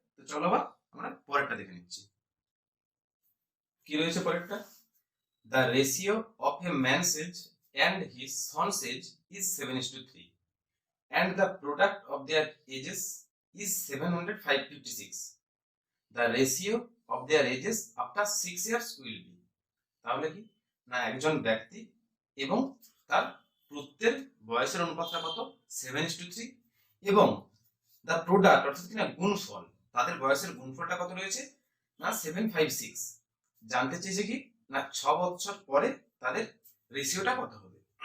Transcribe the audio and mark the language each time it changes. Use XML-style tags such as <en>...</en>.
<bn>তো চলো আবার আমরা পরেরটা দেখে নিচ্ছি। কি রয়েছে পরেরটা?</bn> <en>The ratio of a man's age and his son's age is 7:3 and the product of their ages is 756. The ratio of their ages after 6 years will be.</en> <bn>তাহলে কি না একজন ব্যক্তি এবং তার পুত্রের বয়সের অনুপাতটা কত? 7:3 এবং দ্য প্রোডাক্ট অর্থাৎ কি না গুণফল, তাদের বয়সের গুণফলটা কত রয়েছে? না 756। জানতে চেয়েছে কি না 6 বছর পরে তাদের রেশিওটা কত হবে।</bn>